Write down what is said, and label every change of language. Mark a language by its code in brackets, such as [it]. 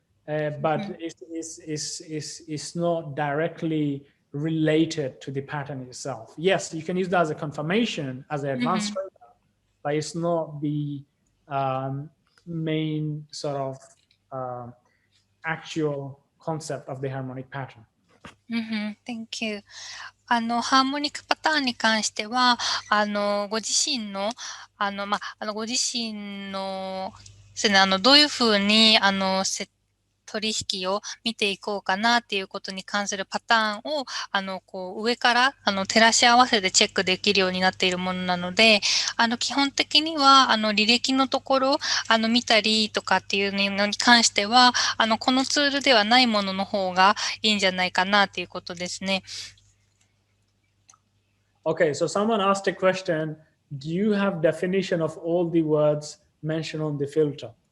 [en] But it's not directly related to the pattern itself. Yes, you can use that as a confirmation as an advanced trader, but it's not the main sort of actual concept of the harmonic pattern. Thank you. [ja] ハーモニックパターンに関しては、ご自身の、ご自身の、ですね、どういうふうに、取引を見ていこうかなっていうことに関するパターンを、上から、照らし合わせてチェックできるようになっているものなので、基本的には、履歴のところ、見たりとかっていうのに関しては、このツールではないものの方がいいんじゃないかなっていうことですね。 [en] Okay, so someone asked a question, do you have definition of all the words mentioned on the filter?